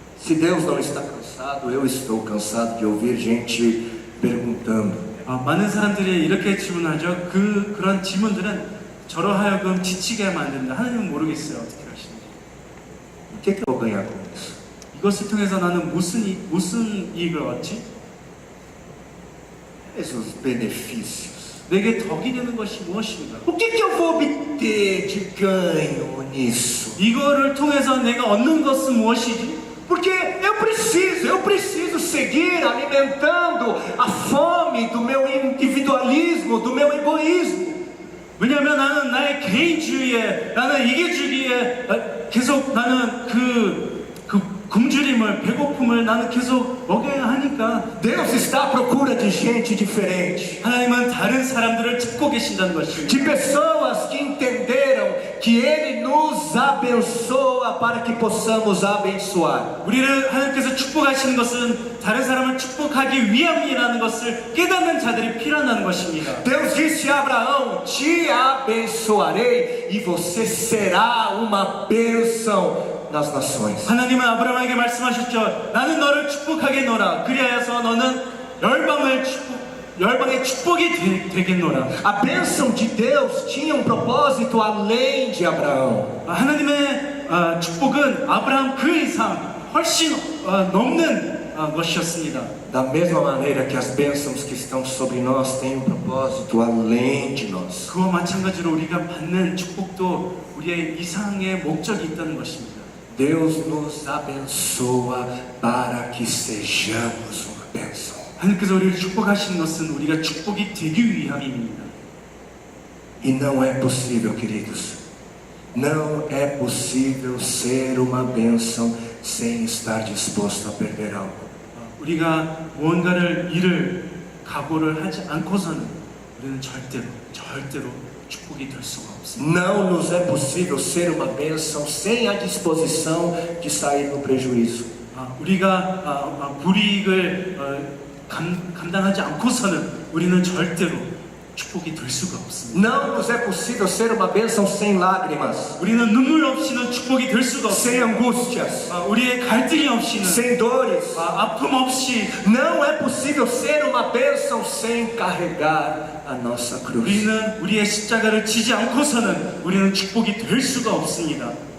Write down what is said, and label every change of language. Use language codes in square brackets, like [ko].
[pt] Se Deus não está cansado, eu estou cansado de ouvir gente perguntando. [ko] 많은 사람들이 이렇게 질문하죠. 그런 질문들은 저로 하여금 지치게 만듭니다. 하나님은 모르겠어요. 어떻게 하시는지. [pt] O que eu vou ganhar com isso? [ko] 이것을 통해서 나는 무슨 이익을 얻지? [pt] Quais os benefícios? [ko] 내게 덕이 되는 것이 무엇인가? [pt] O que eu vou obter de ganho nisso? [ko] 이거를 통해서 내가 얻는 것은 무엇이지? [pt] Porque eu preciso seguir alimentando a fome do meu individualismo, do meu egoísmo. [ko] 왜냐하면 나는 나의 개인주의에, 나는 이기주의에 계속 나는 그 굶주림을, 배고픔을 나는 계속 먹여야 하니까 [pt] Deus está à procura de gente diferente, [ko] 하나님은 다른 사람들을 찾고 계신다는 것입니다. [pt] de pessoas que entenderam que Ele nos abençoa para que possamos abençoar. [ko] 우리를 하나님께서 축복하시는 것은 다른 사람을 축복하기 위함이라는 것을 깨닫는 자들이 필요하다는 것입니다. [pt] Deus disse a Abraão: te abençoarei e você será uma bênção nas nações. [ko] 하나님은 아브라함에게 말씀하셨죠. 나는 너를 축복하겠노라. 그리하여서 너는 열방의 축복이 되겠노라. [pt] A bênção de Deus tinha um propósito além de Abraão. [ko] 하나님의 축복은 아브라함 그 이상 훨씬 넘는 것이었습니다. [pt] Da mesma maneira que as bênçãos que estão sobre nós têm um propósito além de nós. [ko] 그와 마찬가지로 우리가 받는 축복도 우리의 이상의 목적이 있다는 것입니다. [pt] Deus nos abençoa para que sejamos uma bênção. [ko] 하나님께서 우리를 축복하시는 것은 우리가 축복이 되기 위함입니다. [pt] E não é possível, queridos, não é possível ser uma bênção sem estar disposto a perder algo. [ko] 우리가 무언가를 일을 각오를 하지 않고서는 우리는 절대로 축복이 될 수가 없습니다. [pt] Não nos é possível ser uma bênção sem a disposição de sair no prejuízo. [ko] 우리가 불이익을 감당하지 않고서는 우리는 절대로 축복이 될 수가 없습니다. [pt] Não nos é possível ser uma bênção sem lágrimas, [ko] 우리는 눈물 없이는 축복이 될 수가 [pt] sem [ko] 없습니다. [pt] angústias, [ko] 우리의 갈등이 없이는 [pt] sem dores. [ko] 아픔 없이 [pt] Não é possível ser uma bênção sem carregar a nossa cruz. [ko] 우리는 우리의 십자가를 지지 않고서는 우리는 축복이 될 수가 없습니다.